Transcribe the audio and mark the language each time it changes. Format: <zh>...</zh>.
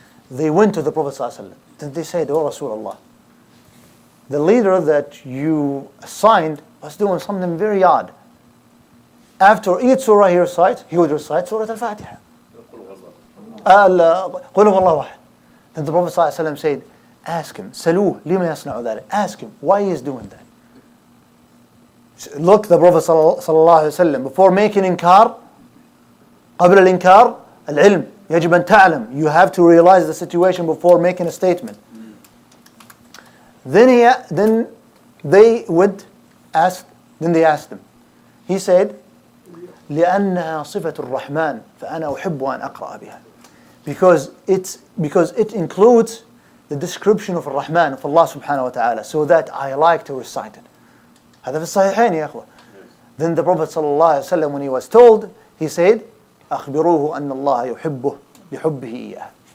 <en>They went to the Prophet ﷺ. Then they said, oh Rasulullah, the leader that you assigned was doing something very odd. After each surah he would recite Surah Al-Fatiha.</en> <ar>قُلْ هُوَ اللَّهُ أَحَدٌ.</ar> <en>Then the Prophet ﷺ said, ask him,</en> <ar>سَلُوهُ لِمَ يَصْنَعُ ذَلِكَ.</ar> <en>Ask him why he is doing that. Look, the Prophet ﷺ, before making inkar,</en> <ar>قبل الإنكار العلم يجب أن تعلم.</ar> <en>You have to realize the situation before making a statement. Then they asked him. He said,</en> <ar>لأنها صفة الرحمن فأنا أحب أن أقرأ بها.</ar> <en>Because it includes the description of Ar-Rahman, of Allah subhanahu wa ta'ala, so that I like to recite it.</en> <ar>هذا في الصحيحين يا أخوة.</ar> <en>Then the Prophet sallallahu alaihi wasallam, when he was told, he said,</en> <ar>أخبروه أن الله يحبه لحبه إياه.</ar>